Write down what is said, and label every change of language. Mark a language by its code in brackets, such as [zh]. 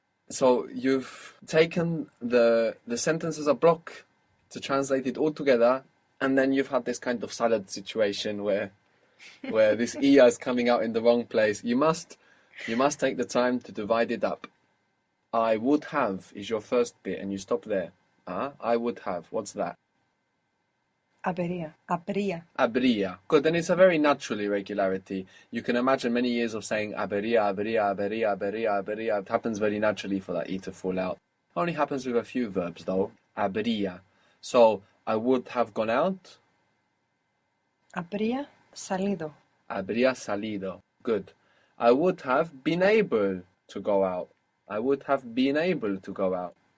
[en] So you've taken the sentence as a block to translate it all together, and then you've had this kind of salad situation where this ia is coming out in the wrong place. You must take the time to divide it up. I would have is your first bit and you stop there. I would have. What's that? [es] Habría. Habría. Habría. [en] Good, and it's a very natural irregularity. You can imagine many years of saying habría, habría, habría, habría, habría. It happens very naturally for that E to fall out. Only happens with a few verbs though. [es] Habría. [en] So, I would have gone out. [es] Habría salido. Habría salido. [en] Good. I would have been able to go out. I would have been able to go out.